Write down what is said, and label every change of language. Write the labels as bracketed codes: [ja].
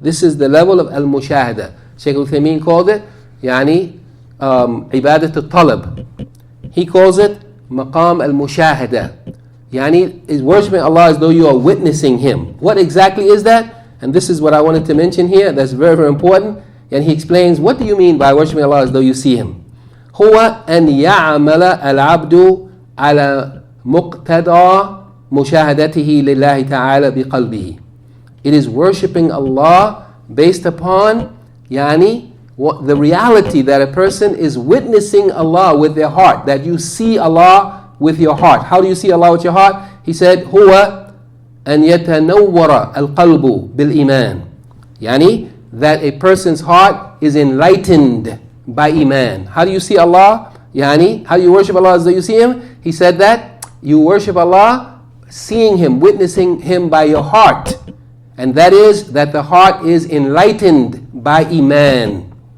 [en] This is the level of al-mushahada. Shaykh al-Uthaymeen called it [ar] يعني عبادة الطلب. [en] He calls it [ar] مقام المشاهدة. يعني [en] is worshipping Allah as though you are witnessing Him. What exactly is that? And this is what I wanted to mention here. That's very, very important. And he explains, what do you mean by worshipping Allah as though you see Him? [ar] هو أن يعمل العبد على مقتضى مشاهدته لله تعالى بقلبه. [en] It is worshipping Allah based upon yani the reality that a person is witnessing Allah with their heart, that you see Allah with your heart. How do you see Allah with your heart? He said [ar] هو أن يتنور القلب بالإيمان. [en] Yani that a person's heart is enlightened by Iman. How do you see Allah? Yani how do you worship Allah as though you see Him? He said that you worship Allah seeing Him, witnessing Him by your heart. And that is that the heart is enlightened by Iman.